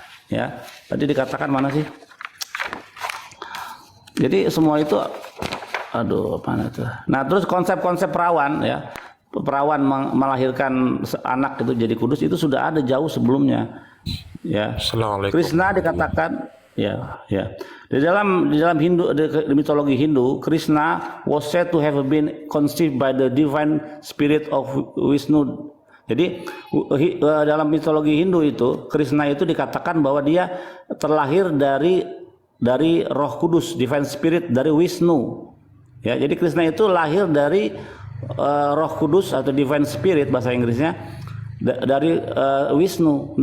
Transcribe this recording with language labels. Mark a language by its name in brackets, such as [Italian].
[Indonesian] Ya, tadi dikatakan mana sih? Jadi semua itu, aduh apa itu? Nah, terus konsep-konsep perawan ya, perawan melahirkan anak itu jadi kudus itu sudah ada jauh sebelumnya. Ya. Assalamualaikum. Krishna dikatakan ya. Di dalam Hindu, di mitologi Hindu, [English] Krishna was said to have been conceived by the divine spirit of Vishnu. [Indonesian] Jadi dalam mitologi Hindu itu Krishna itu dikatakan bahwa dia terlahir dari Roh Kudus, divine spirit dari Wisnu. Ya, jadi Krishna itu lahir dari Roh Kudus atau divine spirit bahasa Inggrisnya dari Wisnu.